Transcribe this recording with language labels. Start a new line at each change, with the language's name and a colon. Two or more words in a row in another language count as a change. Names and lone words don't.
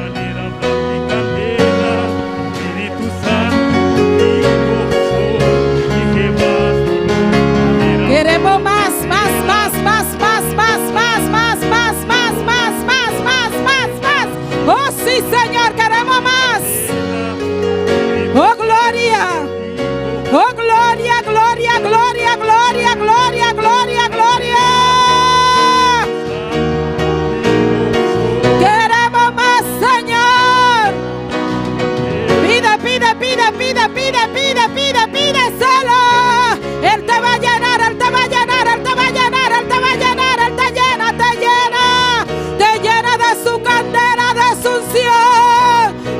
Spanish: Queremos más, más, más, más, más, más, más, más, más, más, más, más, más, más, más. Oh, sí, Señor, queremos más. Oh, gloria. Oh, gloria, gloria, gloria, gloria, gloria, gloria, gloria. Queremos más, Señor. Pide, pide, pide, pide, pide, pide, pide, pídeselo. Él te va a llenar, Él te va a llenar, Él te va a llenar, Él te va a llenar, Él te llena, te llena de su candela, de su unción.